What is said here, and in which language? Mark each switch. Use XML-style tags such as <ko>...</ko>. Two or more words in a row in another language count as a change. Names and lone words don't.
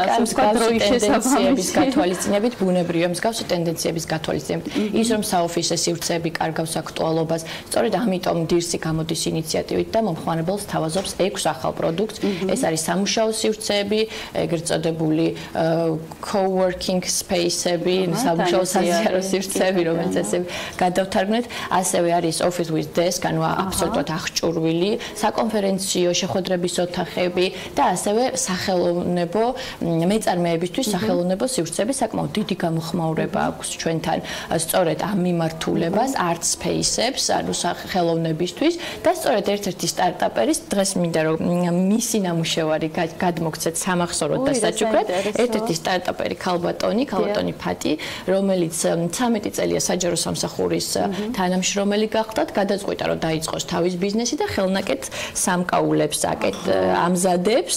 <ka>ტენდენციების გათვალისწინებით, ბუნებრივია მსგავსი ტენდენციების გათვალისწინებით, ის რომ საოფისე სივრცეები კარგავს აქტუალობას, სწორედ ამიტომ დირსი გამოდის ინიციატივით და მომხმარებელს თავაზობს 6 ახალ პროდუქტს. ეს არის სამუშაო სივრცეები, ეგრეთ წოდებული</ka> <en>co-working space-</en> <ka>ები, სამუშაო საზიარო სივრცეები, რომელიც ესე გადავთარგმნეთ, ასევე არის</ka> <en>office with desk,</en> <ka>ანუ აბსოლუტურად აღჭურვილი, საკონფერენციო შეხვედრების ოთახები და ასევე სახელოვნებო მეწარმეებისთვის სახელოვნებო სივრცეები, საკმაოდ დიდი გამოხმაურება აქვს ჩვენთან სწორედ ამ მიმართულებას,</ka> <en>art space-</en> <ka>ებს, ანუ სახელოვნებისთვის და სწორედ ერთ-ერთი სტარტაპერის დღეს მინდა რომ მისი ნამუშევარი გადმოგცეთ სამახსოვროდ და საჩუქრად, ერთ-ერთი სტარტაპერი ქალბატონი ფატი, რომელიც 13 წელია საჯარო სამსახურის თანამშრომელი გახდა, გადაწყვიტა რომ დაიწყოს თავის ბიზნესი და ხელნაკეთ სამკაულებს ამზადებს.</ka>